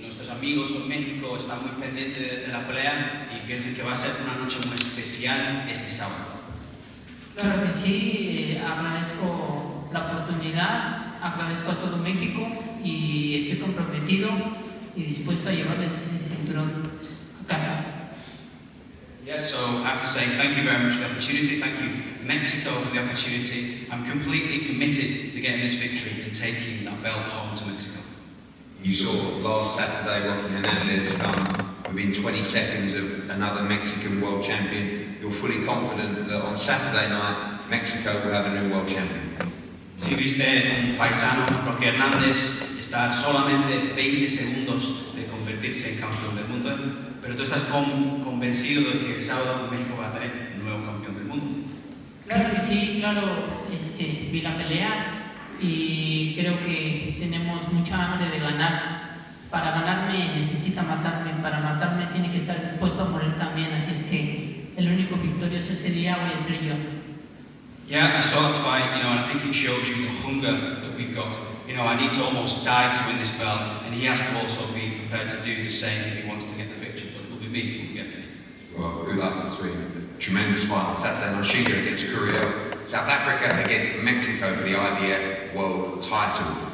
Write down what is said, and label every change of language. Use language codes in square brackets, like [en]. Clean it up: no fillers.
[es] Nuestros amigos en México están muy pendientes de la pelea y piensan que va a ser una noche muy especial este sábado. Claro que sí, agradezco la oportunidad agradezco a todo México y estoy comprometido y dispuesto a llevarles ese cinturón a casa. [en] Yes, so I have to say thank you very much for the opportunity. Thank you, Mexico, for the opportunity. I'm completely committed to getting this victory and taking that belt home to Mexico. You saw last Saturday Rocky Hernandez come within 20 seconds of another Mexican world champion. You're fully confident that on Saturday night, Mexico will have a new world champion. [es] Si viste un paisano, Rocky Hernández, estar solamente 20 segundos de convertirse en campeón del mundo, pero tú estás convencido de que el sábado México va a tener un nuevo campeón del mundo. Claro que sí, claro, vi la pelea y creo que tenemos mucha hambre de ganar. Para ganarme necesita matarme, para matarme tiene que estar dispuesto a morir también, así es que el único victorioso ese día voy a ser yo. [en] Yeah, I saw that fight, and I think it shows you the hunger that we've got. I need to almost die to win this belt, and he has to also be prepared to do the same if he wants to get the victory, but it will be me who will get it. Well, good luck between tremendous fight on Saturday. Nontshinga against Curiel, South Africa against Mexico for the IBF world title.